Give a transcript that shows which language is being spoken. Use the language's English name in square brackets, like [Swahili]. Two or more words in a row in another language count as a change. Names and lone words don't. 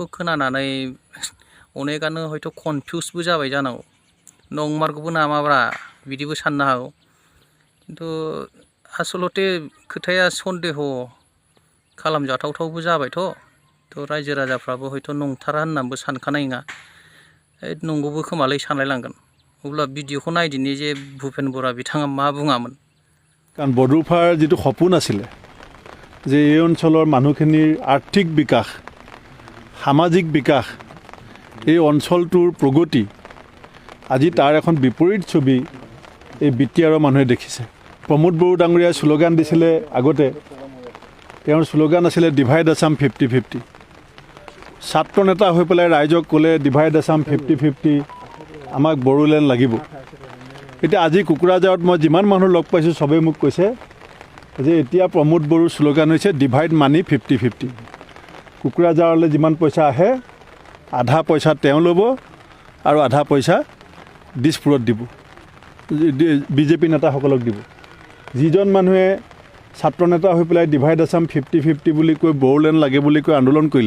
[Bodo] खोनानानै अनेकानो हयथ' कनफिउसबो जाबाय जानांगौ नंमारगौबो नामाब्रा बिदिबो साननो हागौ खिन्थु आसलते खोथाया सन्देह खालामजाथावबो जाबायथ' रायजो राजाफ्राबो हयथ' नंथारा होननानैबो सानखानाय नङा नंगौबो खोमालै सानलायलांगोन अब्ला भिडिअखौ नायदिनि जे भुपेन बरा बिथाङा मा बुङामोन [Assamese] কাৰণ বড়োফাৰ জিতু সপোন आছিলে जे এই অঞ্চলৰ মানুহখিনিৰ আৰ্থিক বিকাশ সামাজিক বিকাশ এই অঞ্চলটোৰ প্ৰগতি আজি তাৰ এখন বিপৰীত ছবি এই বিটিআৰৰ মানুহে দেখিছে প্ৰমোদ বৰুৰ ডাঙৰীয়া स्लोगान दिছিলে আগতে তেওঁৰ স্লোগান আছিলে ডিভাইড আসাম 50-50 ছাত্ৰ নেতা হৈ পেলাই ৰাইজক ক'লে ডিভাইড আসাম 50-50 আমাক বড়োলেণ্ড লাগিব এতিয়া আজি কুকুৰাঝাৰত মই যিমান মানুহ লগ পাইছোঁ সবে মোক কৈছে যে এতিয়া प्रमोद बरुर স্লোগান হৈছে [English] divide money [Assamese] 50-50 কুকুৰাঝাৰলৈ যিমান পইচা আহে আধা পইচা তেওঁ ল'ব আৰু আধা পইচা দিছপুৰত দিব বিজেপি নেতাসকলক দিব যিজন মানুহে ছাত্ৰ নেতা হৈ পেলাই ডিভাইড আসাম 50-50 বুলি কৈ বড়োলেণ্ড লাগে বুলি কৈ আন্দোলন কৰিলে